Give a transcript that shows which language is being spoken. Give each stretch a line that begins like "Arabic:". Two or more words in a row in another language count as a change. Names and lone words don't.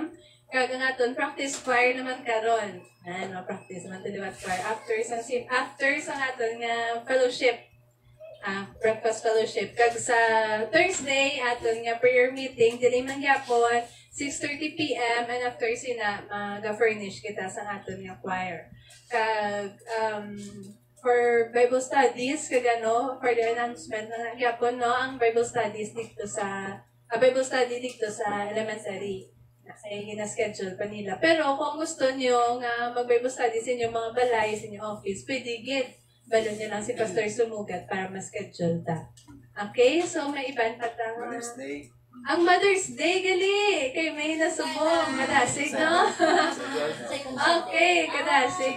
Hiligaynon: Kag ang aton
English: practice choir
Hiligaynon: naman karon. Practice naman tiliwat choir after sa aton nga fellowship.
English: Breakfast fellowship.
Hiligaynon: Kag sa Thursday aton nga
English: prayer meeting
Hiligaynon: dili man gyapon 6:30 p.m. and after sina ga-furnish kita sa aton nga choir. Kag for Bible studies kag
English: for the announcement
Hiligaynon: na gyapon ang Bible studies dito sa Bible study dito sa elementary. Kasi gina-schedule pa nila. Pero kung gusto niyo nga mag-Bible study sa inyong mga balay, sa inyong office, pwede gid. Balon niyo lang si Pastor Sumugat para ma-schedule ta. Okay? So, may iban pa ta. Mother's Day. Ang Mother's Day, gali! Kay may nasubong. Kadasig, no? Okay, kadasig.